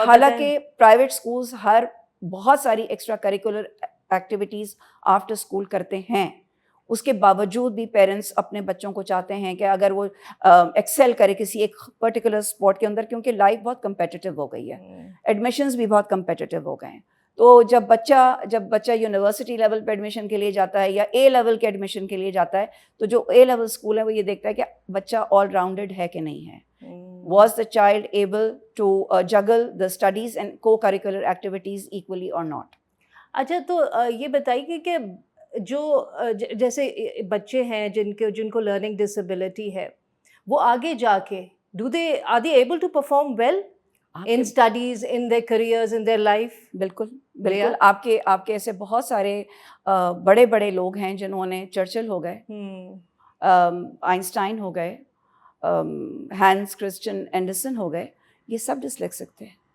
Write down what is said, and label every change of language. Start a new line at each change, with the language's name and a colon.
Urdu: حالانکہ private schools بہت ساری extra curricular activities after school کرتے ہیں, اس کے باوجود بھی پیرنٹس اپنے بچوں کو چاہتے ہیں کہ اگر وہ ایکسیل کرے کسی ایک پرٹیکولر اسپورٹ کے اندر, کیونکہ لائف بہت کمپیٹیٹیو ہو گئی ہے, ایڈمیشنز بھی بہت کمپیٹیٹیو ہو گئے ہیں. تو جب بچہ یونیورسٹی لیول پہ ایڈمیشن کے لیے جاتا ہے یا اے لیول کے ایڈمیشن کے لیے جاتا ہے, تو جو اے لیول اسکول ہے وہ یہ دیکھتا ہے کہ بچہ آل راؤنڈڈ ہے کہ نہیں ہے.
English: Was the child able to juggle the studies and co-curricular activities equally or not?
Urdu: اچھا تو یہ بتائیے کہ جو جیسے بچے ہیں جن کو لرننگ ڈسیبلٹی ہے, وہ آگے جا کے
English: are they able to perform well in studies, in their careers, in their life?
Urdu: بالکل بالکل. آپ کے ایسے بہت سارے بڑے بڑے لوگ ہیں جنہوں نے, چرچل ہو گئے, آئنسٹائن ہو گئے, ہینس کرسچن اینڈرسن ہو گئے, یہ سب ڈسلیکسک تھے.